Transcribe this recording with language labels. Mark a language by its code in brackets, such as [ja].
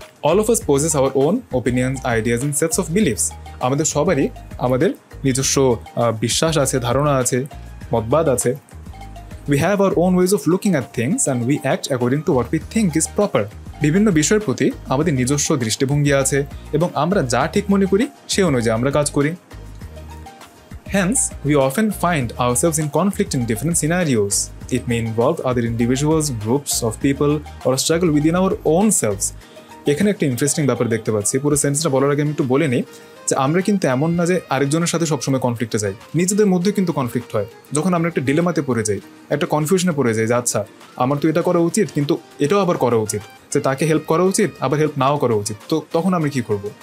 [en] All of us possess our own opinions, ideas and sets of beliefs. [bn] আমাদের সবারই আমাদের নিজস্ব বিশ্বাস আছে, ধারণা আছে, মতবাদ আছে। [en] We have our own ways of looking at things and we act according to what we think is proper. [bn] বিভিন্ন বিষয়ের প্রতি আমাদের নিজস্ব দৃষ্টিভঙ্গি আছে এবং আমরা যা ঠিক মনে করি সে অনুযায়ী আমরা কাজ করি। [en] Hence, we often find ourselves in conflict in different scenarios. It may involve other individuals, groups of people, or a struggle within our own selves. [bn] এখানে একটা ইন্টারেস্টিং ব্যাপার দেখতে পাচ্ছি। পুরো সেন্সটা বলার আগে আমি একটু বলে নিই যে আমরা কিন্তু এমন না যে আরেকজনের সাথে সবসময় কনফ্লিক্টে যাই, নিজেদের মধ্যে কিন্তু কনফ্লিক্ট হয়। যখন আমরা একটা ডিলেমাতে পড়ে যাই, একটা কনফিউশনে পড়ে যাই যে আচ্ছা আমার তো এটা করা উচিত কিন্তু এটাও আবার করা উচিত, যে তাকে হেল্প করা উচিত আবার হেল্প নাও করা উচিত। তো তখন আমরা কী করবো?